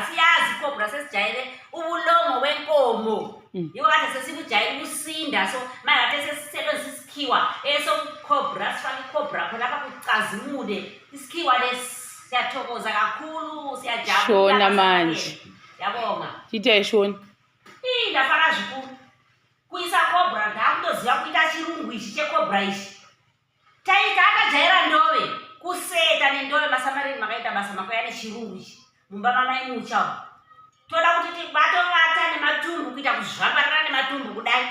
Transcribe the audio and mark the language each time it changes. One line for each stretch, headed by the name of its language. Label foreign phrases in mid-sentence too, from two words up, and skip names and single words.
Zulu: Siyazi ikhobra sesijayele ubulongo wenkomo. Yiko kade sesibujayele ukusinda so manje sesisebenzisa isikhiwa esokhobra sifaka ikhobra khona lapha kucazimule. Isikhiwa lesi siyathokoza kakhulu siyajabula. Shona manje. Yabonga.
Shona: Tite shona. Ndafaka zvikuru. Kuisa khobra ndakutoziva kuita chirungu ichi chekhobra ichi. Taita akajaira ndove kuseta nendove masamareni makaita basa makoya nechirungu ichi. Mumba mamai muchawo. Toda kuti tibatovata nematumbu kuita kuzvambarana nematumbu kudai.